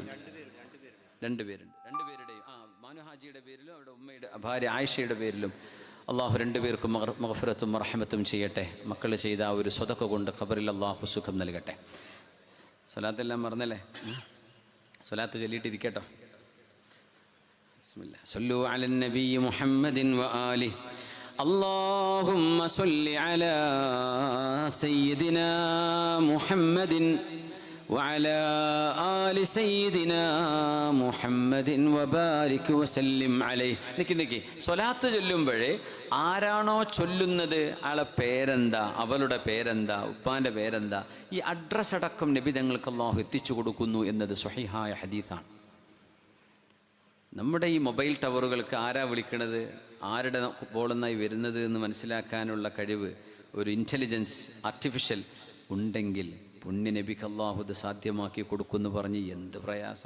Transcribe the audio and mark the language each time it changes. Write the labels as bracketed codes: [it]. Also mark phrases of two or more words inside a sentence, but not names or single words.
[ml] രണ്ടുപേരുടെയും മാനു ഹാജിയുടെ പേരിലും അവരുടെ ഉമ്മയുടെ ഭാര്യ ആയിഷയുടെ പേരിലും അള്ളാഹു രണ്ടുപേർക്കും മഗ്ഫിറത്തും റഹ്മത്തും ചെയ്യട്ടെ. മക്കൾ ചെയ്ത ആ ഒരു സ്വതക്ക കൊണ്ട് ഖബറിൽ അള്ളാഹു സുഖം നൽകട്ടെ. സ്വലാത്തെല്ലാം മറന്നല്ലേ? സ്വലാത്ത് ചൊല്ലിയിട്ടിരിക്കട്ടോ. [ar] بسم الله صلوا على النبي محمد وآله اللهم صل على سيدنا محمد وعلى آل سيدنا محمد وبارك وسلم عليه. [ml] നിക്കി സ്വലാത്ത് ചൊല്ലുമ്പോഴേ ആരാണോ ചൊല്ലുന്നത് ആളെ പേരെന്താ, അവളുടെ പേരെന്താ, ഉപ്പാൻ്റെ പേരെന്താ, ഈ അഡ്രസ് അടക്കം നബി തങ്ങൾക്ക് അല്ലാഹു എത്തിച്ചു കൊടുക്കുന്നു എന്നത് സ്വഹീഹായ ഹദീസാണ്. നമ്മുടെ ഈ മൊബൈൽ ടവറുകൾക്ക് ആരാ വിളിക്കണത്, ആരുടെ ബോളെന്നായി വരുന്നത് എന്ന് മനസ്സിലാക്കാനുള്ള കഴിവ് ഒരു [en] intelligence artificial [ml] ഉണ്ടെങ്കിൽ പുണ്യ നബിക്ക് അള്ളാഹു ഇത് സാധ്യമാക്കി കൊടുക്കുമെന്ന് പറഞ്ഞ് എന്ത് പ്രയാസം.